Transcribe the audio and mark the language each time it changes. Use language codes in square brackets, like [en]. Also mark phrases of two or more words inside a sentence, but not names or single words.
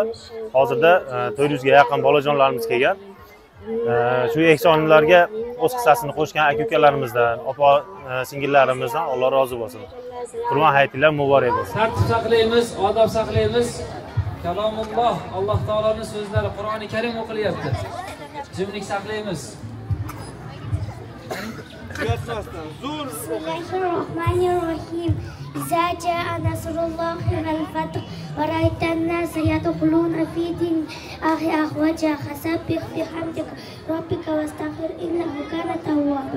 [uz] Hozirda 400 ga yaqin bolajonlarimiz kelgan. Shu ehsonlarga o'z hissasini qo'shgan aka-ukalarimizdan, opa singillarimizdan Alloh rozi bo'lsin. Qurbon hayitinglar muborak bo'lsin. Tartib saqlaymiz, odob saqlaymiz. Kalomulloh, Alloh taoloning so'zlari Qur'oni Karim o'qilyapti. Jimlik saqlaymiz. [ar] بسم الله الرحمن الرحيم. إذا جاء نصر الله والفتح ورأيت الناس يدخلون في دين أفواجا فسبح بحمد ربك واستغفر إنه كان توابا.